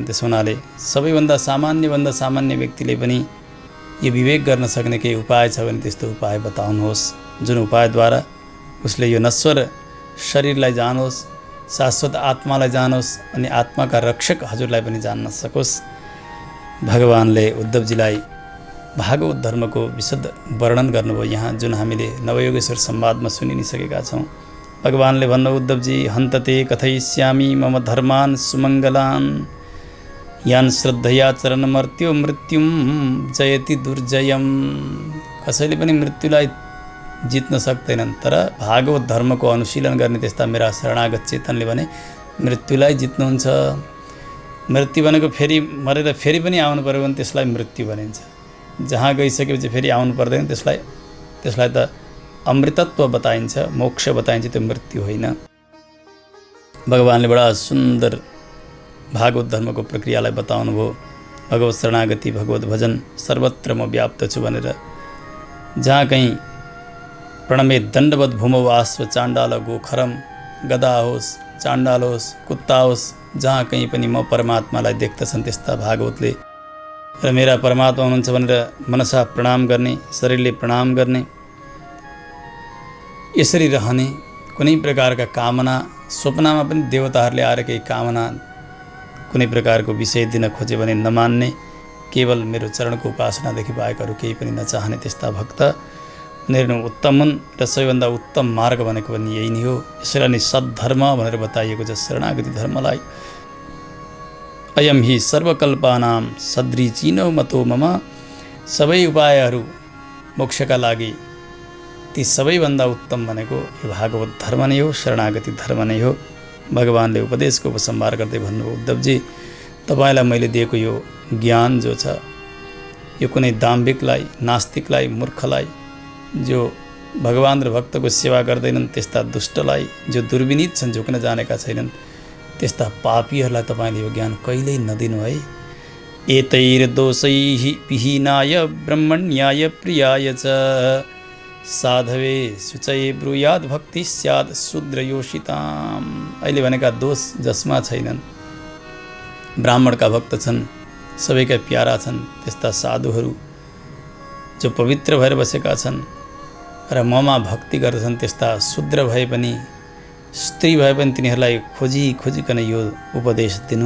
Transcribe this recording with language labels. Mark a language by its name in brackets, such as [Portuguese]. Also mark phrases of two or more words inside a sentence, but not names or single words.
[Nepali] त्यस हुनाले सबैभन्दा सामान्य व्यक्तिले पनि यो विवेक गर्न सक्ने केही उपाय छ भने त्यस्तो उपाय बताउनुहोस्, जुन उपायद्वारा उसले यो नश्वर शरीरलाई जानोस्, शाश्वत आत्मालाई जानोस् अनि आत्माका रक्षक हजुरलाई पनि जान्न सकोस्। भगवानले उद्धवजीलाई भागवत धर्मको विशुद्ध वर्णन गर्नुभयो यहाँ, जुन हामीले नवयोगेश्वर संवादमा सुनि नै सकेका छौँ। भगवानले भन्नु [Sanskrit] उद्धवजी हन्तते कथयिष्यामि मम धर्मान् सुमङ्गलान् यान् श्रद्धया चरणमर्त्यो मृत्युम जयति दुर्जयम। [Nepali] कसैले पनि मृत्युलाई जित्न सक्दैनन्, तर भागवत धर्मको अनुशीलन गर्ने त्यस्ता मेरा शरणागत चेतनले भने मृत्युलाई जित्नुहुन्छ। मृत्यु भनेको फेरि मरेर फेरि पनि आउनु पर्यो भने त्यसलाई मृत्यु भनिन्छ। जहाँ गइसकेपछि फेरि आउनु पर्दैन, त्यसलाई त अमृतत्व बताइन्छ, मोक्ष बताइन्छ, त्यो मृत्यु होइन। भगवानले बडा सुन्दर भागवत धर्मको प्रक्रियालाई बताउनु भयो। भगवत शरणागति, भगवत भजन सर्वत्र म व्याप्त छु भनेर। जहाँ कहीँ [Sanskrit] प्रणमे दण्डवत भूमौ आस्व चाण्डाल गोखरम, [Nepali] गदा होस्, चाण्डाल होस्, कुत्ता होस्, जहाँ कहीँ पनि म परमात्मालाई देख्दछन् त्यस्ता भागवतले। र मेरा परमात्मा हुनुहुन्छ भनेर मनसा प्रणाम गर्ने, शरीरले प्रणाम गर्ने, यसरी रहने। कुनै प्रकारका कामना, स्वप्नमा पनि देवताहरूले आएर केही कामना कुनै प्रकारको विषय दिन खोजे भने नमान्ने, केवल मेरो चरणको उपासनादेखि बाहेक अरू केही पनि नचाहने त्यस्ता भक्त उनीहरू उत्तम हुन्। र सबैभन्दा उत्तम मार्ग भनेको पनि यही नै हो। यसलाई नै सद्धर्म भनेर बताइएको छ शरणागति धर्मलाई। [Sanskrit] अयम हि सर्वकल्पानां सदृचिनो मतो मम। [Nepali] सबै उपायहरू मोक्षका लागि ती सबैभन्दा उत्तम भनेको यो भागवत धर्म नै हो, शरणागति धर्म नै हो। भगवानले उपदेशको उपसंहार गर्दै भन्नुभयो उद्धवजी तपाईँलाई मैले दिएको यो ज्ञान जो छ यो कुनै दाम्भिकलाई, नास्तिकलाई, मूर्खलाई, जो भगवान र भक्तको सेवा गर्दैनन् त्यस्ता दुष्टलाई, जो दुर्विनीत छन्, झुक्न जानेका छैनन् त्यस्ता पापीहरूलाई तपाईँले यो ज्ञान कहिल्यै नदिनु है। [Sanskrit] एतैर्दोषैः विहीनाय ब्रह्मण्याय प्रियाय च साधवे शुचये ब्रूयाद भक्ति स्याद शूद्रयोषिताम। [Nepali] अहिले भनेका दोष जसमा छैनन्, ब्राह्मणका भक्त छन्, सबैका प्यारा छन्, त्यस्ता साधुहरू जो पवित्र भएर बसेका छन् र ममा भक्ति गर्दछन् त्यस्ता शूद्र भए पनि स्त्री भए पनि तिनीहरूलाई खोजिकन यो उपदेश दिनु।